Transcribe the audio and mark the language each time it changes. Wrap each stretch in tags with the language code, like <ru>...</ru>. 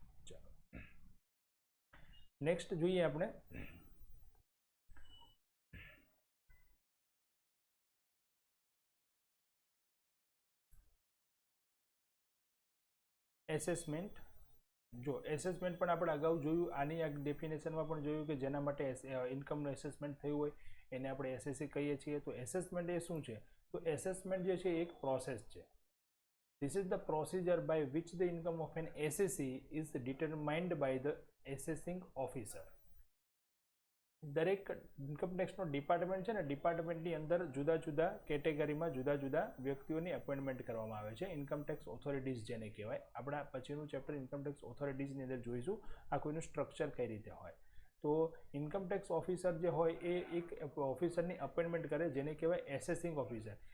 <gu>ચાલો નેક્સ્ટ જોઈએ આપણે એસેસમેન્ટ. જો એસેસમેન્ટ પણ આપણે અગાઉ જોયું, આની આ ડેફિનેશનમાં પણ જોયું કે જેના માટે ઇન્કમનું એસેસમેન્ટ થયું હોય એને આપણે એસએસસી કહીએ છીએ. તો એસેસમેન્ટ એ શું છે? તો એસેસમેન્ટ જે છે એક પ્રોસેસ છે.</gu> <en>This is the procedure by which the income of an SSE is determined by the assessing officer.</en> <gu>દરેક ઇન્કમ ટેક્સનો ડિપાર્ટમેન્ટ છે ને, ડિપાર્ટમેન્ટની અંદર જુદા જુદા કેટેગરીમાં જુદા જુદા વ્યક્તિઓની અપોઇન્ટમેન્ટ કરવામાં આવે છે. ઇન્કમ ટેક્સ ઓથોરિટીઝ જેને કહેવાય. આપણા પછીનું ચેપ્ટર ઇન્કમ ટેક્સ ઓથોરિટીઝની અંદર જોઈશું આ કોઈનું સ્ટ્રક્ચર કઈ રીતે હોય. તો ઇન્કમ ટેક્સ ઓફિસર જે હોય એ એક ઓફિસરની અપોઇન્ટમેન્ટ કરે જેને કહેવાય એસેસિંગ ઓફિસર.</gu>